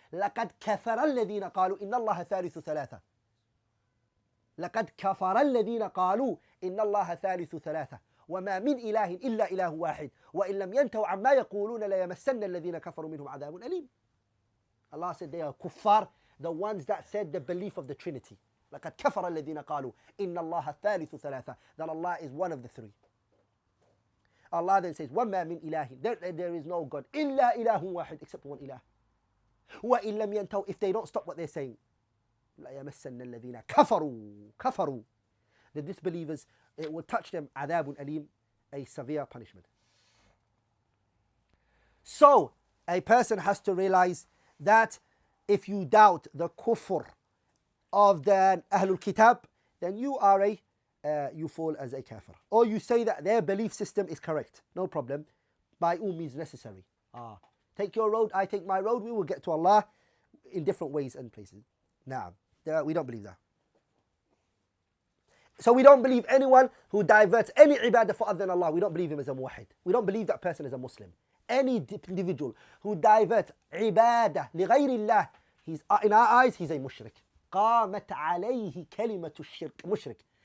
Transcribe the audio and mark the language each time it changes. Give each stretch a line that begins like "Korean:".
Arabic: لَقَدْ كَفَرَ الَّذِينَ قَالُوا إِنَّ اللَّهَ ثَالِثُ ثَلَاثَةٍ. لَقَدْ كَفَرَ الَّذِينَ قَالُوا إِنَّ اللَّهَ ثَالِثُ ثَلَاثَةٍ وَمَا مِنْ إِلَهٍ إِلَّا إِلَهُ وَاحِدٌ وَإِنْ لَمْ يَنْتَهُوا عَمَّا يَقُولُونَ لَيَمَسَّنَّ الَّذِينَ كَفَرُوا مِنْهُمْ عَذَابٌ أَلِيمٌ.
English: Allah said they are kuffar, the ones that said the belief of the Trinity.
Arabic: لَقَدْ كَفَرَ الَّذِينَ قَالُوا إِنَّ اللَّهَ ثَالِثُ ثَلَاثَةٍ,
English: that Allah is one of the three. Allah then says,
Arabic: وَمَا مِنْ إِلَهٍ,
English: there is no God,
Arabic: إِلَّا إِلَهٌ وَاحِدٌ,
English: except one ilah.
Arabic: وَإِن لَمْ يَنْتَهُوا,
English: if they don't stop what they're saying,
Arabic: لَيَمَسَّنَّ الَّذِينَ كَفَرُوا,
English: the disbelievers, it will touch them,
Arabic: عَذَابٌ أَلِيمٌ,
English: a severe punishment. So, a person has to realize that if you doubt the kufr of the Ahlul Kitab, then you fall as a kafir. Or you say that their belief system is correct. No problem. By all means necessary. Take your road, I take my road, we will get to Allah in different ways and places. Now, we don't believe that. So we don't believe anyone who diverts any ibadah for other than Allah. We don't believe him as a muwahid. We don't believe that person is a Muslim. Any individual who diverts ibadah
Arabic: لغير الله,
English: in our eyes, he's a mushrik.
Arabic: قامت عليه كلمة الشرك, mushrik.